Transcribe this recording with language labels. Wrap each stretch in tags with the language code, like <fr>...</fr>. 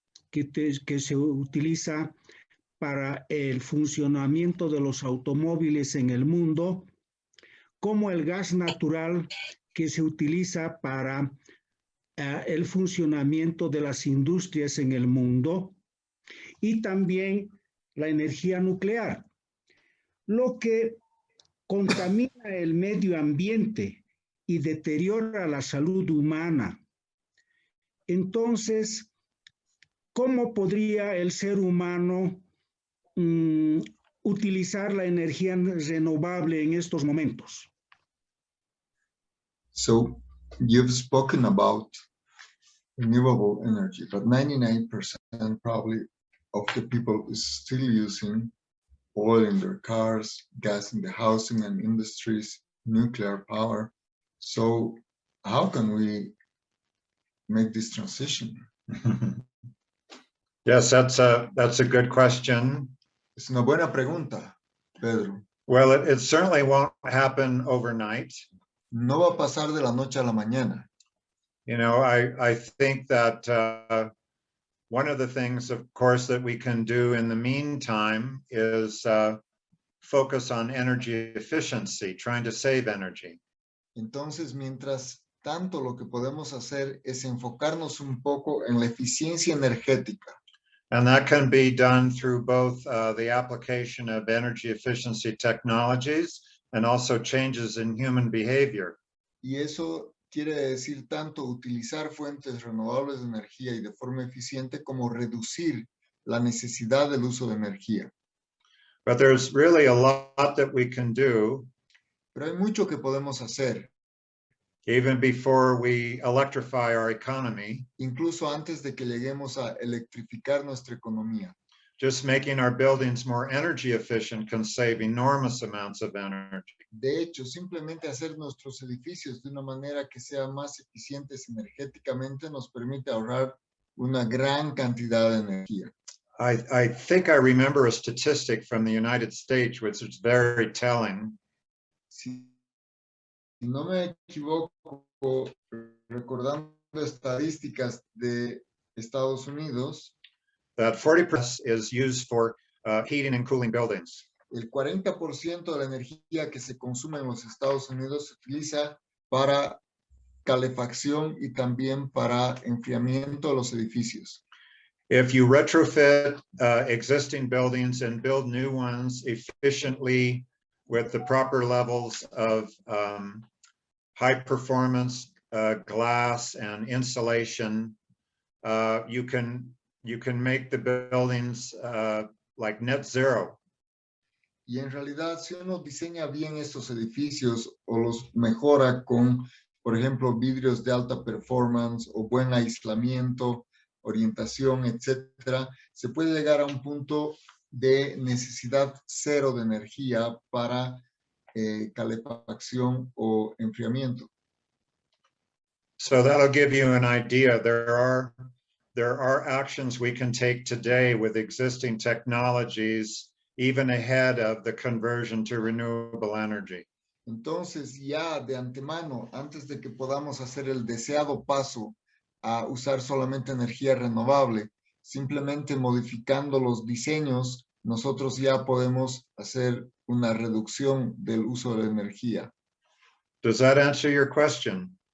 <es>que se utiliza para el funcionamiento de los automóviles en el mundo, como el gas natural que se utiliza para el funcionamiento de las industrias en el mundo, y también la energía nuclear, lo que contamina el medio ambiente y deteriora la salud humana. Entonces, ¿cómo podría el ser humano utilizar la energía renovable en estos momentos?</es> <en>So you've spoken about renewable energy, but 99% probably of the people is still using oil in their cars, gas in the housing and industries, nuclear power. So how can we make this transition? Yes, that's a good question.</en> <es>Es una buena pregunta, Pedro.</es> <en>Well, it certainly won't happen overnight.</en> <es>No va a pasar de la noche a la mañana.</es> <en>You know, I think that one of the things, of course, that we can do in the meantime is focus on energy efficiency, trying to save energy.</en> <es>Entonces, mientras tanto, lo que podemos hacer es enfocarnos un poco en la eficiencia energética.</es> <en>And that can be done through both the application of energy efficiency technologies and also changes in human behavior.</en> <es>Y eso quiere decir tanto utilizar fuentes renovables de energía y de forma eficiente como reducir la necesidad del uso de energía.</es> <en>But there's really a lot that we can do.</en> <es>Pero hay mucho que podemos hacer.</es> <en>Even before we electrify our economy.</en> <es>Incluso antes de que lleguemos a electrificar nuestra economía.</es> <en>Just making our buildings more energy efficient can save enormous amounts of energy.</en> <es>De hecho, simplemente hacer nuestros edificios de una manera que sea más eficientes energéticamente nos permite ahorrar una gran cantidad de energía.</es> <en>I think I remember a statistic from the United States, which is very telling.</en> <es>Si no me equivoco, recordando estadísticas de Estados Unidos,</es> <en>that 40% is used for heating and cooling buildings.</en> <es>El 40% de la energía que se consume en los Estados Unidos se utiliza para calefacción y también para enfriamiento de los edificios.</es> <en>If you retrofit existing buildings and build new ones efficiently with the proper levels of high performance glass and insulation, you can make the buildings like net zero.</en> <es>Y en realidad, si uno diseña bien estos edificios o los mejora con, por ejemplo, vidrios de alta performance o buen aislamiento, orientación, etcétera, se puede llegar a un punto de necesidad cero de energía para calefacción o enfriamiento.</es> <en>So that'll give you an idea. There are actions we can take today with existing technologies, even ahead of the conversion to renewable energy.</en> <es>Entonces, ya de antemano, antes de que podamos hacer el deseado paso a usar solamente energía renovable, simplemente modificando los diseños, nosotros ya podemos hacer una reducción del uso de la energía.</es> <en>Does that answer your question?</en>